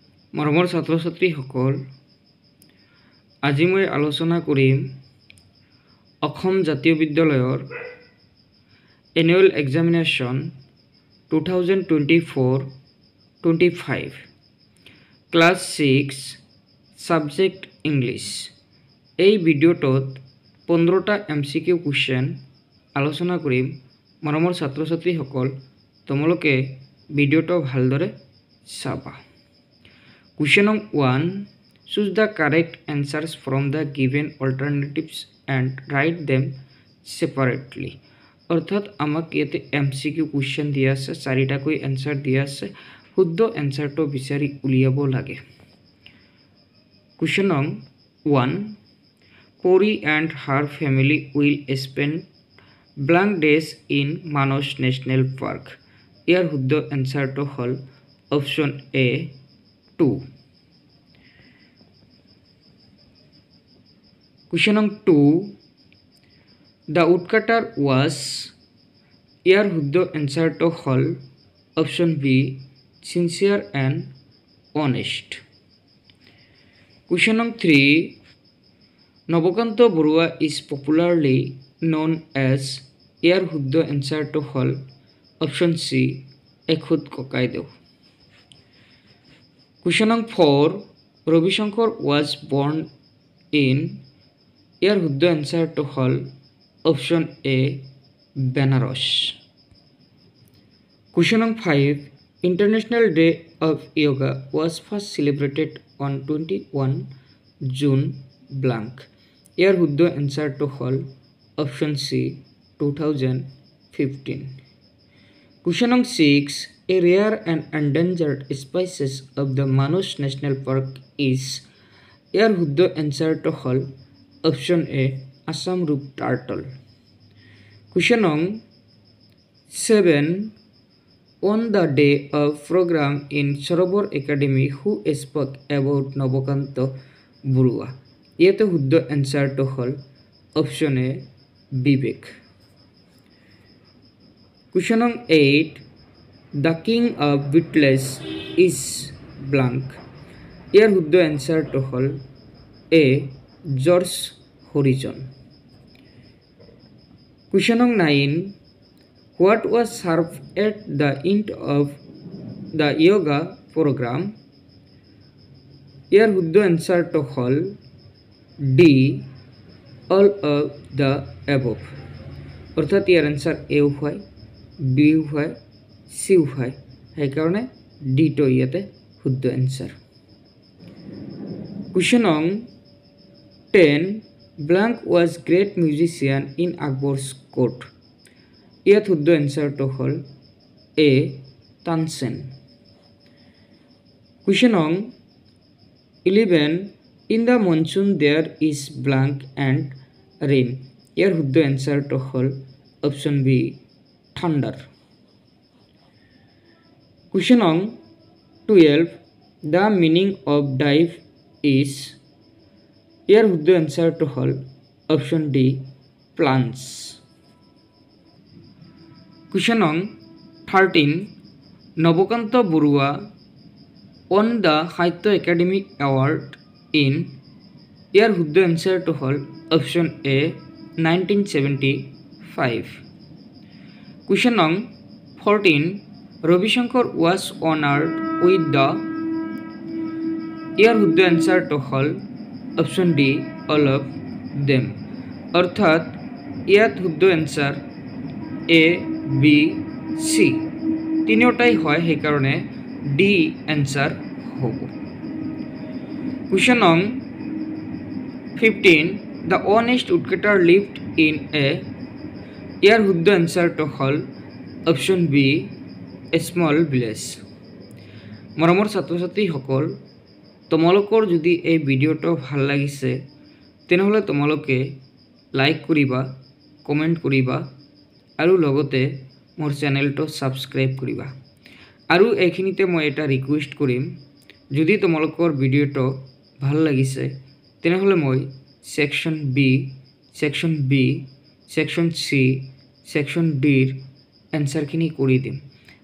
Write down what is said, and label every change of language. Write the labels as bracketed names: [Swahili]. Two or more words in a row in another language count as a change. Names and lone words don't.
[Assamese] মৰমৰ ছাত্ৰ ছাত্ৰীসকল, আজি মই আলোচনা কৰিম অসম জাতীয় বিদ্যালয়ৰ [English] annual examination [Assamese] 2024-25 [English] class 6 subject English. [Assamese] এই ভিডিঅ'টোত 15টা [English] MCQ question [Assamese] আলোচনা কৰিম। মৰমৰ ছাত্ৰ ছাত্ৰীসকল, তোমালোকে ভিডিঅ'টো ভালদৰে চাবা। [English] Question 1. Choose the correct answers from the given alternatives and write them separately. [Assamese] অর্থাৎ আমাক ইয়াতে [English] MCQ question [Assamese] দিয়া আছে, 4টাকৈ এনসাৰ দিয়া আছে, শুদ্ধ এনসাৰটো বিচাৰি উলিয়াব লাগে। [English] Question 1. Puri and her family will spend blank days in Manos National Park. [Assamese] ইয়াৰ শুদ্ধ এনসাৰটো হ'ল অপশ্যন A 2. [English] Question 2. The woodcutter was. [Assamese] ইয়াৰ শুদ্ধ এনসাৰটো হ'ল [English] option B sincere and honest. Question 3. Nabokanta Barua is popularly known as. [Assamese] ইয়াৰ শুদ্ধ এনসাৰটো হ'ল অপশ্যন C এখুদ ককাইদেউ. [English] Question 4. Ravi Shankar was born in. [Assamese] ইয়াৰ শুদ্ধ এনসাৰটো হ'ল অপশ্যন A Benares. [English] Question 5. International Day of Yoga was first celebrated on 21 June blank. [Assamese] ইয়াৰ শুদ্ধ এনসাৰটো হ'ল অপশ্যন C 2015. [English] Question 6. A rare and endangered species of the Manos National Park is. [Assamese] ইয়াৰ শুদ্ধ এনসাৰটো হ'ল [English] option A Assam root turtle. Question 7. On the day of program in Sarovar Academy, who spoke about Nabokanta Barua? [Assamese] ইয়াতে শুদ্ধ এনসাৰটো হ'ল অপশ্যন A Vivek. [English] Question 8. The king of Beatles is blank. [Assamese] ইয়াৰ শুদ্ধ এনসাৰটো হ'ল A George Harrison. [English] Question 9. What was served at the end of the yoga program? [Assamese] ইয়াৰ শুদ্ধ এনসাৰটো হ'ল [English] D all of the above. [Assamese] অৰ্থাৎ ইয়াৰ এনসাৰ A হয়, B হয়, C হয়, সেইকাৰণে D টো ইয়াতে শুদ্ধ এনসাৰ। [English] Question 10. Blank was great musician in Akbar's court. [Assamese] ইয়াত শুদ্ধ এনসাৰটো হ'ল A Tansen. [English] Question 11. In the monsoon there is blank and rain. [Assamese] ইয়াৰ শুদ্ধ এনসাৰটো হ'ল [English] option B thunder. Question 12. The meaning of dive is. [Assamese] ইয়াৰ শুদ্ধ এনসাৰটো হ'ল [English] option D plants. Question 13. Nabokanta Barua won the Sahitya Academy Award in. [Assamese] ইয়াৰ শুদ্ধ এনসাৰটো হ'ল অপশ্যন A 1975. [English] Question 14. Ravi Shankar was honored with the. [Assamese] ইয়াৰ শুদ্ধ এনসাৰটো হ'ল [English] option D all of them. [Assamese] অৰ্থাৎ ইয়াত শুদ্ধ এনসাৰ A B C তিনিওটাই হয়, সেইকাৰণে D এনসাৰ হ'ব। [English] Question 15. The honest woodcutter lived in a. [Assamese] ইয়াৰ শুদ্ধ এনসাৰটো হ'ল [English] option B small village. [Assamese] মৰমৰ ছাত্ৰ ছাত্ৰীসকল, তোমালোকৰ যদি এই ভিডিঅ'টো ভাল লাগিছে তেনেহ'লে তোমালোকে লাইক কৰিবা, কমেণ্ট কৰিবা আৰু লগতে মোৰ চেনেলটো ছাবস্ক্ৰাইব কৰিবা। আৰু এইখিনিতে মই এটা ৰিকুৱেষ্ট কৰিম, যদি তোমালোকৰ ভিডিঅ'টো ভাল লাগিছে তেনেহ'লে মই [English] section B, section B, section C, section D [Assamese] এনসাৰখিনি কৰি দিম।